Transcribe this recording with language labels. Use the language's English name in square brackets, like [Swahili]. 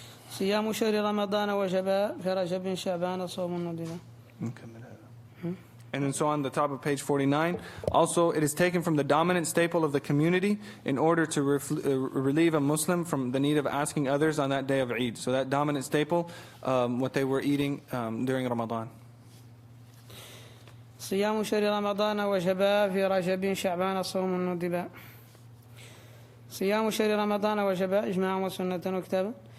[Arabic] صيام شهر رمضان وجب في رجب شعبان صوم ندب. [English] And then so on the top of page 49, also it is taken from the dominant staple of the community in order to relieve a Muslim from the need of asking others on that day of Eid. So that dominant staple, what they were eating during Ramadan. [Arabic] صيام شهر رمضان وجب في رجب شعبان صوم ندب. صيام شهر رمضان وجب إجماعا وسنة وكتابا.